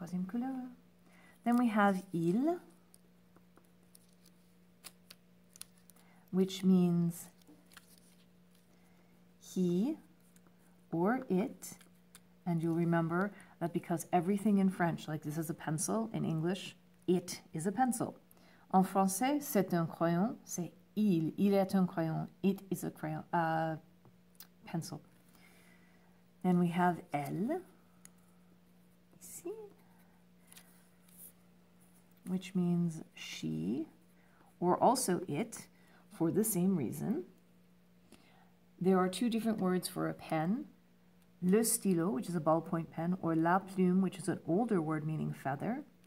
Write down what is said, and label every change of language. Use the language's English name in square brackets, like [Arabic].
[English] Then we have il, which means he or it. And you'll remember that because everything in French, like this is a pencil, in English, it is a pencil. [French] En français, c'est un crayon, c'est il est un crayon, [English] it is a crayon, pencil. Then we have elle, ici, which means she, or also it, for the same reason. There are two different words for a pen. Le stylo, which is a ballpoint pen, or la plume, which is an older word meaning feather.